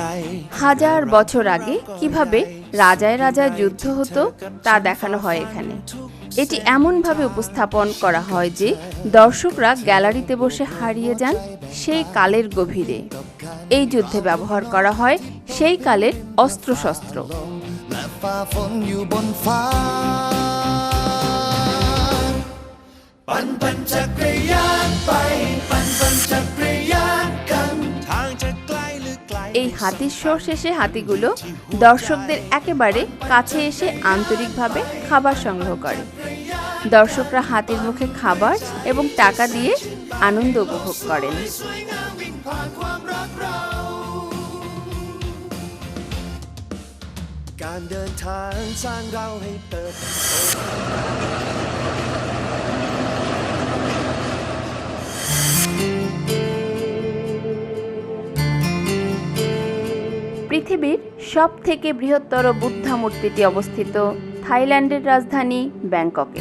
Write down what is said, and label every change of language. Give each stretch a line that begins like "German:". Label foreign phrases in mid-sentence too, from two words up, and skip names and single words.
Bangla: হাজার বছর আগে কিভাবে রাজায় রাজায় যুদ্ধ হতো তা দেখানো হয় এখানে। এটি এমনভাবে উপস্থাপন করা হয় যে দর্শকরা গ্যালারিতে বসে হারিয়ে যান সেই কালের গভীরে। এই যুদ্ধে ব্যবহার করা হয় সেই কালের অস্ত্রশস্ত্র।
Thai: และฝ่าฝนอยู่บนฟ้า ปั่นจักรยานไปปั่นจักรยานกันทางจะไกลหรือไกล
Bangla: এই হাতির শো শেষে হাতিগুলো দর্শকদের একেবারে কাছে এসে আন্তরিকভাবে খাবার সংগ্রহ করে। দর্শকরা হাতির মুখে খাবার এবং টাকা দিয়ে আনন্দ উপভোগ করেন।
Thai: การเดินทางสร้างเราให้เติบโต
Bangla: পৃথিবীর সবথেকে বৃহত্তর বুদ্ধা মূর্তিটি অবস্থিত থাইল্যান্ডের রাজধানী ব্যাংককে।